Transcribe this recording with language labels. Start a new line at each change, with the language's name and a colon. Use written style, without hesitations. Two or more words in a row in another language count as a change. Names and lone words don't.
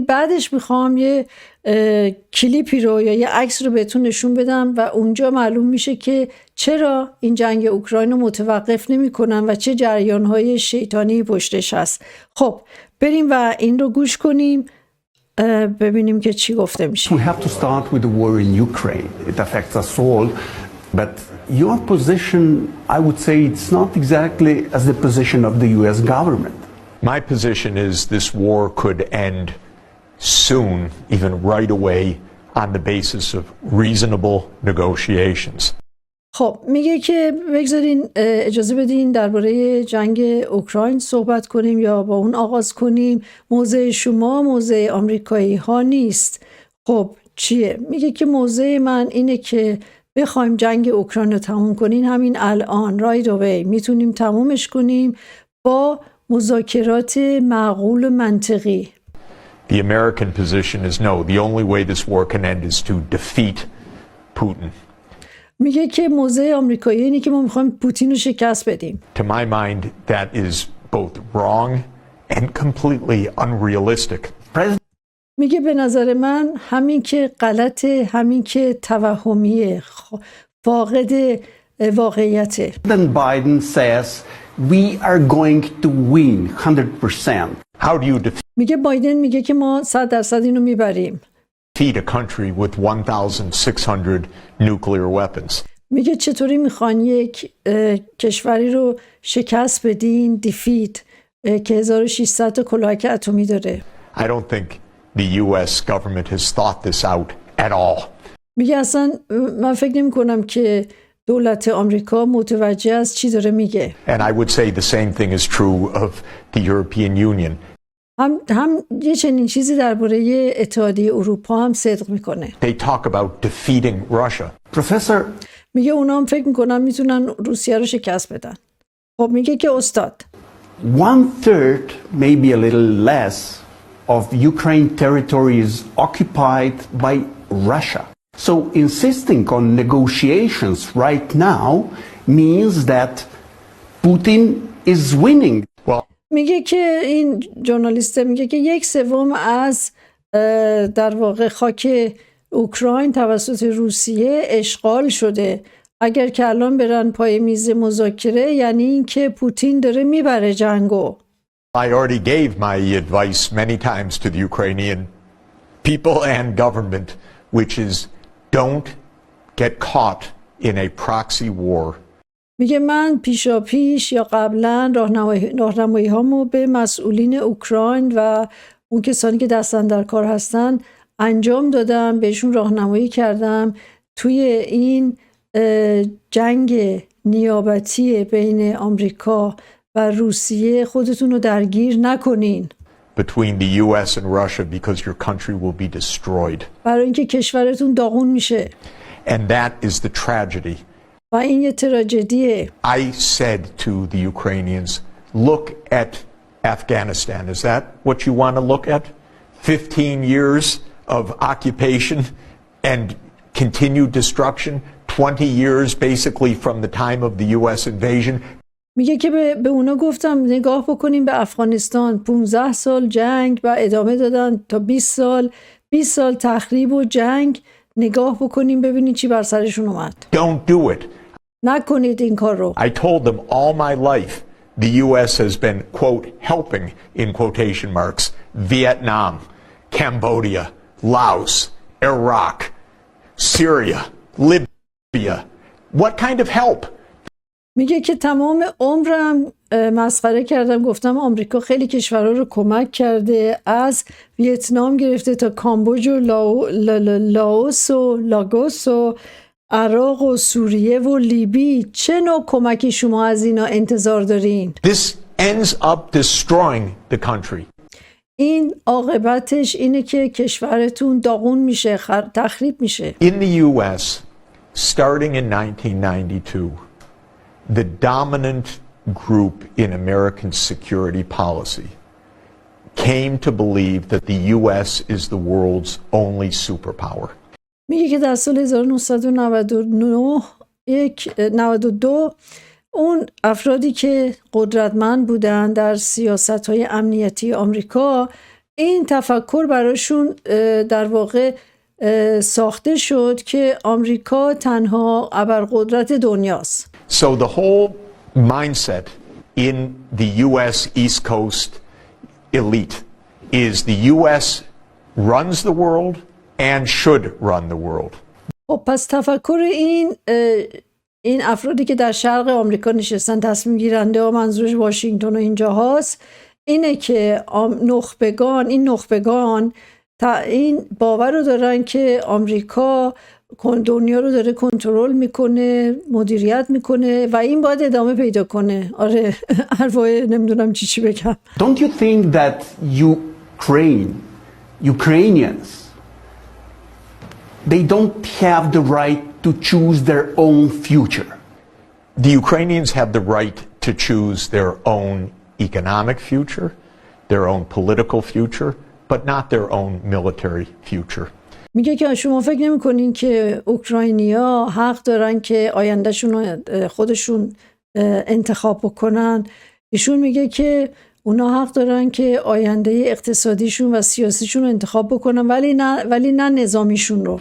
Persian: بعدش میخوام یه کلیپی رو یا یه عکس رو بهتون نشون بدم و اونجا معلوم میشه که چرا این جنگ اوکراین رو متوقف نمی کنن و چه جریان‌های شیطانی پشتش هست. خب بریم و این رو گوش کنیم ببینیم که چی گفته میشه.
English: We have to start with the war in Ukraine. It affects us all, but your position, I would say it's not exactly as the position of the US government. My position is this war could end soon, even right away, on the basis of reasonable negotiations.
Persian: خب میگه که بگذارین اجازه بدین درباره جنگ اوکراین صحبت کنیم یا با اون آغاز کنیم. موضع شما موضع آمریکایی ها نیست. خب چیه؟ میگه که موضع من اینه که بخوایم جنگ اوکراین رو تموم کنیم همین الان
English: right away
Persian: میتونیم تمومش کنیم با مذاکرات معقول و منطقی.
English: The American position is no. The only way this war can end is to defeat Putin.
Persian: میگه که موضع آمریکایی اینه که ما میخوایم پوتین رو شکست بدیم.
English: To my mind, that is both wrong and completely unrealistic.
Persian: میگه به نظر من همین که غلطه، همین که توهمیه، فاقد واقعیته.
English: Then Biden says we are going to win 100%. How do you
Persian: میگه بایدن میگه که ما 100% اینو میبریم.
English: defeat a country with 1,600 nuclear weapons?
Persian: میگه چطوری میخوان یک کشوری رو شکست بدین، دیفیت، که 1600 تا کلاهک اتمی داره.
English: I don't think the US government has thought this out at all.
Persian: میگه اصلا من فکر نمی کنم که دولت آمریکا متوجه از چی داره میگه.
English: And I would say the same thing is true of the European Union.
Persian: هم یه چنین چیزی درباره اتحادیه اروپا هم صدق میکنه.
English: They talk about defeating Russia. Professor,
Persian: میگه اونا هم فکر میکنن میتونن روسیه رو شکست بدن. خب میگه که استاد
English: 1/3, maybe a little less, of Ukraine territory is occupied by Russia. So insisting on negotiations right now means that Putin is winning. Well,
Persian: میگه که این ژورنالیست میگه که 1/3 از در واقع خاک اوکراین توسط روسیه اشغال شده. اگر که الان برن پای میز مذاکره یعنی این که پوتین داره میبره جنگو.
English: I already gave my advice many times to the Ukrainian people and government, which is don't get caught in a proxy war.
Persian: میگه من پیشاپیش یا قبلا راهنمایی هامو به مسئولین اوکراین و اون کسانی که دستن در کار هستن انجام دادم، بهشون راهنمایی کردم توی این جنگ نیابتی بین آمریکا و روسیه خودتون رو درگیر نکنین.
English: Between the US and Russia because your country will be destroyed.
Persian: برای اینکه کشورتون داغون میشه.
English: And that is the tragedy.
Persian: و این یه تراژدیه.
English: I said to the Ukrainians, look at Afghanistan. Is that what you want to look at? 15 years of occupation and continued destruction, 20 years basically from the time of the US invasion.
Persian: میگه که به اونا گفتم نگاه بکنیم به افغانستان، 15 سال جنگ و ادامه دادن تا 20 سال تخریب و جنگ. نگاه بکنیم ببینید چی بر سرشون اومد.
English: Don't do it.
Persian: نکنید این کار رو.
English: I told them all my life the US has been, quote, helping, in quotation marks, Vietnam, Cambodia, Laos, Iraq, Syria, Libya. What kind of help?
Persian: میگه که تمام عمرم مسخره کردم، گفتم آمریکا خیلی کشورها رو کمک کرده، از ویتنام گرفته تا کامبوج و لاوس و لاگوس و عراق و سوریه و لیبی. چه نوع کمکی شما از اینا انتظار دارین؟
English: This ends up destroying the country.
Persian: این عاقبتش اینه که کشورتون داغون میشه، تخریب میشه.
English: In the U.S., starting in 1992, the dominant group in American security policy came to believe that the U.S. is the world's only superpower.
Persian: میگه که در سال 1992 اون افرادی که قدرتمند بودن در سیاست‌های امنیتی آمریکا، این تفکر براشون در واقع ساخته شد که آمریکا تنها ابرقدرت دنیاست.
English: So the whole mindset in the U.S. East Coast elite is the U.S. runs the world and should run the world.
Persian: پس تفکر این افرادی که در شرق آمریکا نشستن، تصمیم گیرنده ها، منظورش واشنگتن و اینجا هاست، اینه که نخبگان این باور رو دارن که آمریکا دنیا رو داره کنترل میکنه، مدیریت میکنه و این باید ادامه پیدا کنه. آره حرفای نمیدونم چی بگم.
English: Don't you think that Ukrainians, they don't have the right to choose their own future? The Ukrainians have the right to choose their own economic future, their own political future, but not their own military future.
Persian: میگه که شما فکر نمی کنین که اوکراینیا حق دارن که آیندهشون رو خودشون انتخاب بکنن؟ ایشون میگه که اونا حق دارن که آینده اقتصادیشون و سیاسیشون رو انتخاب بکنن، ولی نه نظامیشون رو.